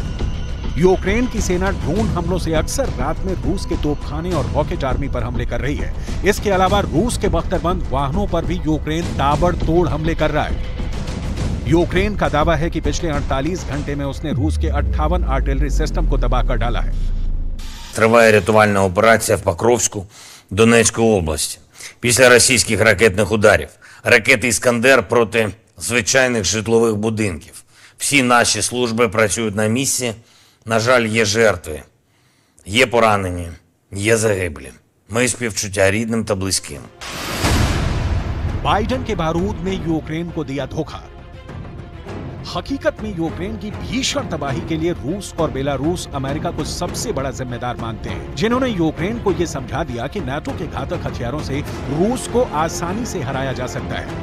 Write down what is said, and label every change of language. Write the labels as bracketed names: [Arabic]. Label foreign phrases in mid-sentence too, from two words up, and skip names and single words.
[Hindi] यूक्रेन की सेना ड्रोन हमलों से अक्सर रात में रूस के तोपखाने और [English] rocket army [Hindi] पर हमले कर रही है। इसके अलावा रूस के बख्तरबंद वाहनों पर भी यूक्रेन ताबड़तोड़ हमले कर रहा है। यूक्रेन का दावा है कि पिछले 48 घंटे में उसने रूस के 58 [English] artillery system [Hindi] को तबाह कर डाला है। [Ukrainian] Триває рятувальна операція в Покровську, Донецької області. Після російських ракетних ударів. Ракети «Іскандер» проти звичайних житлових будинків. Всі наші служби працюють на місці. На жаль, є жертви, є поранені, є загиблі. Ми співчуття рідним та близьким. [Hindi] बाइडेन के बारूद ने यूक्रेन को दिया धोखा। हकीकत में यूक्रेन की भीषण तबाही के लिए रूस और बेलारूस अमेरिका को सबसे बड़ा जिम्मेदार मानते हैं, जिन्होंने यूक्रेन को यह समझा दिया कि नाटो के घातक हथियारों से रूस को आसानी से हराया जा सकता है।